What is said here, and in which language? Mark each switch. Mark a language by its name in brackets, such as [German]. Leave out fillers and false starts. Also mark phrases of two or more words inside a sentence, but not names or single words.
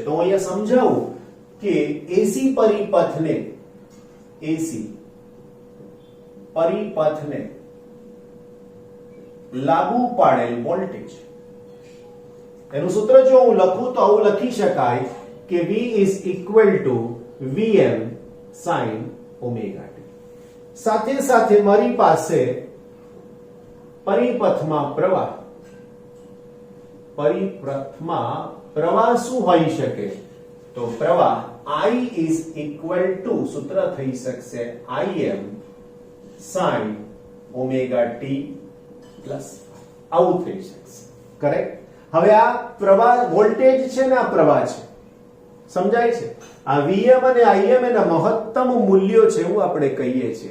[Gujarati] તો હું અહીંયા સમજાવું કે એસી પરિપથને લાગુ પાડેલ વોલ્ટેજ, એનું સૂત્ર જો હું લખું તો આવું લખી શકાય કે [English] V is equal to Vm sin omega t. [Gujarati] સાથે સાથે મારી પાસે પરિપથમાં પ્રવાહ શું હોઈ શકે? તો પ્રવાહ [English] I is equal to, [Gujarati] સૂત્ર થઈ શકશે [English] Im sin omega t plus, [Gujarati] આવું થઈ શકશે. કરેક્ટ? હવે આ પ્રવાહ વોલ્ટેજ છે ને, આ પ્રવાહ છે. સમજાય છે? આ Vm અને Im એના મહત્તમ મૂલ્યો છે એવું આપણે કહીએ છીએ.